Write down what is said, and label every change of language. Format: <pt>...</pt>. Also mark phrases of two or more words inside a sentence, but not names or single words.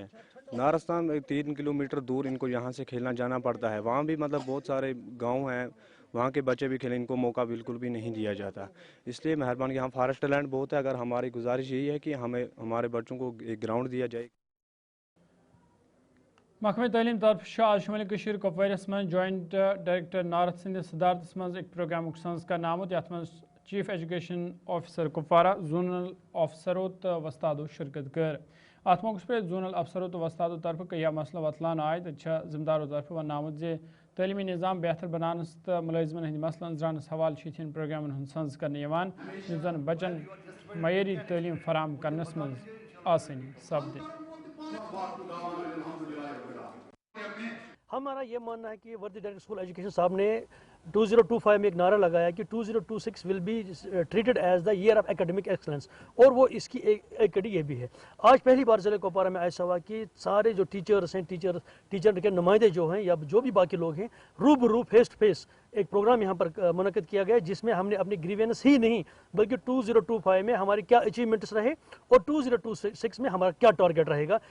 <ur>نارستان 3 کلومیٹر دور ان کو یہاں سے کھیلنا جانا پڑتا ہے. وہاں بھی مطلب بہت سارے گاؤں ہیں, وہاں کے بچے بھی کھیلیں, ان کو موقع بالکل بھی نہیں دیا جاتا. اس لیے مہربانی یہاں فارسٹ لینڈ بہت ہے, اگر ہماری گزارش یہی ہے کہ ہمیں ہمارے بچوں کو ایک گراؤنڈ دیا جائے.</ur> <ks>محکمہ تعلیم طرف آج شمالی کشیر کپوارس من</ks> <en>joint director north</en> <ks>سندس صدارتس من ایک پروگرام سنز کرنے آمت, یت من</ks> <en>chief education officer</en> <ks>کپوارہ, زونل آفسرو تو وستادو شرکت کر. ات موقع پہ زونل افسروں تو وستادو طرف کئی مسئلہ وتلان آئے تو ذمہ داروں طرف ون آمت زِ تعلیمی نظام بہتر بنانس تو ملازمن ہند مسئلہ زرانس حوالہ ان پروگرامن ہند سنز کرنے یس زن بچن معیاری تعلیم فراہم کرنس من آسانی سپدے.</ks> <ur>ہمارا یہ ماننا ہے کہ وردی</ur> <en>director school education</en> <ur>صاحب نے 2025 میں ایک نعرہ لگایا کہ 2026</ur> <en>will be treated as the year of academic excellence,</en> <ur>اور وہ اس کی ایک کڑی یہ بھی ہے. آج پہلی بار ضلع کپوارہ میں ایسا ہوا کہ سارے جو ٹیچرس ہیں, ٹیچر کے نمائندے جو ہیں یا جو بھی باقی لوگ ہیں, روبرو</ur> <en>face to face</en> <ur>ایک پروگرام یہاں پر منعقد کیا گیا, جس میں ہم نے اپنی گریوینس ہی نہیں بلکہ 2025 میں ہماری کیا اچیومنٹس رہے اور 2026 میں ہمارا کیا ٹارگیٹ رہے گا.</ur>